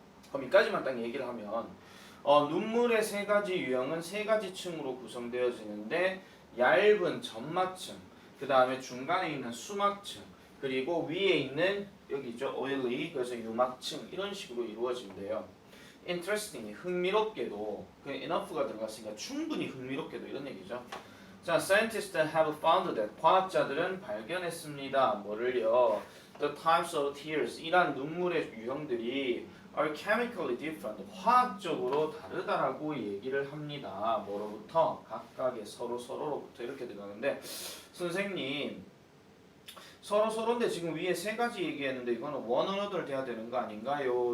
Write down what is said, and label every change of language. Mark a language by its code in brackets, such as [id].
[ko] 그럼 이까지만 딱 얘기를 하면 눈물의 세 가지 유형은 세 가지 층으로 구성되어지는데, 얇은 점막층, 그 다음에 중간에 있는 수막층, 그리고 위에 있는 여기죠 oily, 그래서 유막층, 이런 식으로 이루어진대요. Interesting, 흥미롭게도, 그 enough가 들어갔으니까 충분히 흥미롭게도, 이런 얘기죠. 자, [en] scientists have found that, [ko] 과학자들은 발견했습니다. 뭐를요? [en] The types of tears, [ko] 이란 눈물의 유형들이 [en] are chemically different, [ko] 화학적으로 다르다라고 얘기를 합니다. 뭐로부터? 각각의 서로로부터, 이렇게 들어가는데, 선생님 서로인데 지금 위에 세 가지 얘기했는데 이거는 [en] one another [ko] 돼야 되는 거 아닌가요?